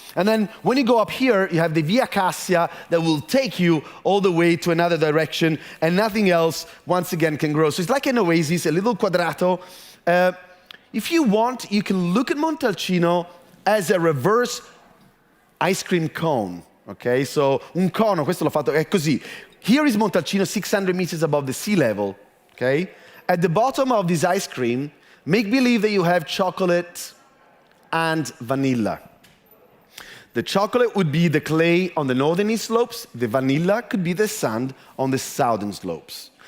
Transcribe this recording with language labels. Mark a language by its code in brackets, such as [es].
[en] And then when you go up here, you have the Via Cassia that will take you all the way to another direction, and nothing else, once again, can grow. So it's like an oasis, a little quadrato. If you want, you can look at Montalcino as a reverse ice cream cone. Okay, so [it] un cono, questo l'ho fatto, è così. [en] Here is Montalcino, 600 meters above the sea level, okay? At the bottom of this ice cream, make believe that you have chocolate and vanilla. The chocolate would be the clay on the northern slopes, the vanilla could be the sand on the southern slopes.